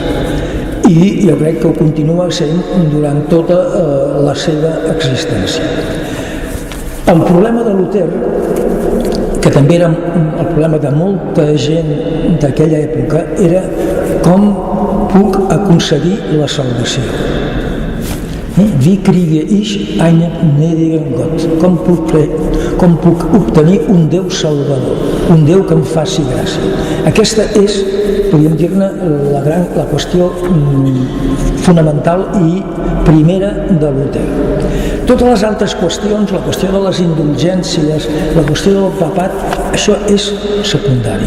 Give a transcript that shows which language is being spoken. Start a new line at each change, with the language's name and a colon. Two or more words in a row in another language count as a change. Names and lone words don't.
Catalan: I jo crec que ho continua sent durant tota la seva existència. El problema de Luter, que també era el problema de molta gent d'aquella època, era com puc aconseguir la salvació.
German: Wie kriege ich einen gnädigen Gott?
Catalan: Com puc obtenir un Déu salvador, un Déu que em faci gràcia? Aquesta és, podríem dir-ne, la qüestió fonamental i primera de Luter. Totes les altres qüestions, la qüestió de les indulgències, la qüestió del papat, això és secundari.